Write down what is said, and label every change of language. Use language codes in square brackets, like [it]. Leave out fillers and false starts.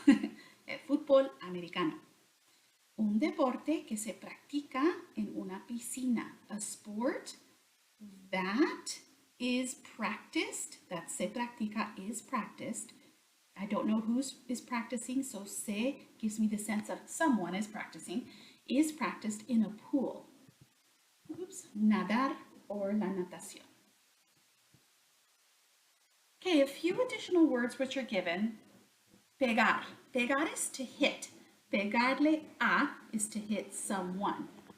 [es] El fútbol americano. Un deporte que se practica en una piscina, [en] a sport that is practiced, [es] that se practica is practiced. [en] I don't know who is practicing, so se gives me the sense of someone is practicing, is practiced in a pool. [es] Oops, nadar or la natación. [en] Okay, a few additional words which are given. Pegar. Pegar is to hit. Pegarle a is to hit someone.